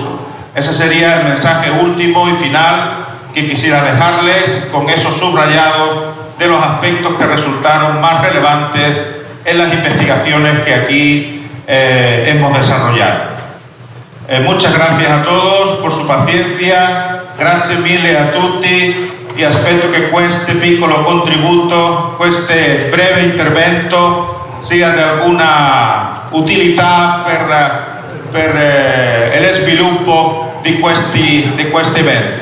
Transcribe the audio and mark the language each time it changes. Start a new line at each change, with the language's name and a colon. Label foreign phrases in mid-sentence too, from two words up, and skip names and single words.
Spanish: Ese sería el mensaje último y final que quisiera dejarles, con esos subrayados de los aspectos que resultaron más relevantes en las investigaciones que aquí hemos desarrollado. Muchas gracias a todos por su paciencia,
Italian: grazie mille a tutti e aspetto che questo piccolo contributo, questo breve intervento sia di alguna utilità per lo sviluppo di questo evento.